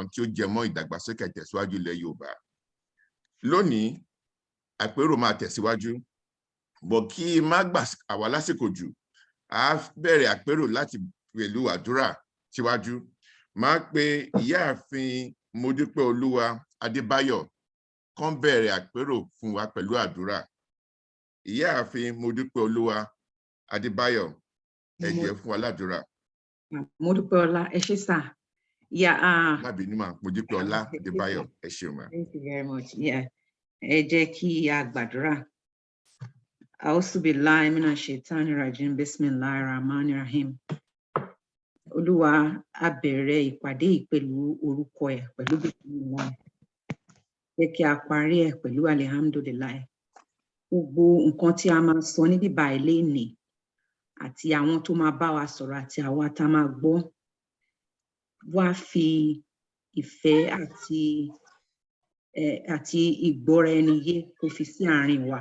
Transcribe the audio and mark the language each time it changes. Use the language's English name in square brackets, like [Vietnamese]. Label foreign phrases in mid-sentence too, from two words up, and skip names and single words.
[Yoruba] tí ó jẹ mọ́ ìdàgbàsókè tẹ̀síwájú ilẹ̀ Yorùbá lónìí àpérò máa tẹ̀síwájú bọ̀ kí má gbà àwa lásìkò jù a bẹ̀rẹ̀ àpérò láti pẹ̀lú àdúrà síwájú máa pe ìyáàfin Modúpẹ́ Olúwa Adébáyọ̀ kán bẹ̀rẹ̀ àpérò fún wa pẹ̀lú àdúrà ìyáàfin Modúpẹ́ Olúwa Adébáyọ̀ ẹ jẹ́ fún wa ládùúrà. Modúpẹ́ Ọlá ẹ ṣé sà. Má bínú mà Modúpẹ́ Ọlá Adébáyọ̀ ẹ ṣé mà. [English] Thank you very much. [Yoruba] Ẹ jẹ́ kí a gbàdúrà. [Arabic] أعوذ بالله من الشيطان الرجيم بسم الله الرحمن الرحيم. [Yoruba] Olúwa a bẹ̀rẹ̀ ìpàdé yìí pẹ̀lú orúkọ ẹ̀ pẹ̀lú bismillah. Jẹ́ kí a parí ẹ̀ pẹ̀lú alihamdulilayi. gbogbo nǹkan tí a máa sọ níbí báyìí lénìí àti àwọn tó máa bá wa sọ̀rọ̀ àti àwa tá a máa gbọ́ wá fi ìfẹ́ àti ìgbọ́ra ẹni yé kó fi sí àárín wa.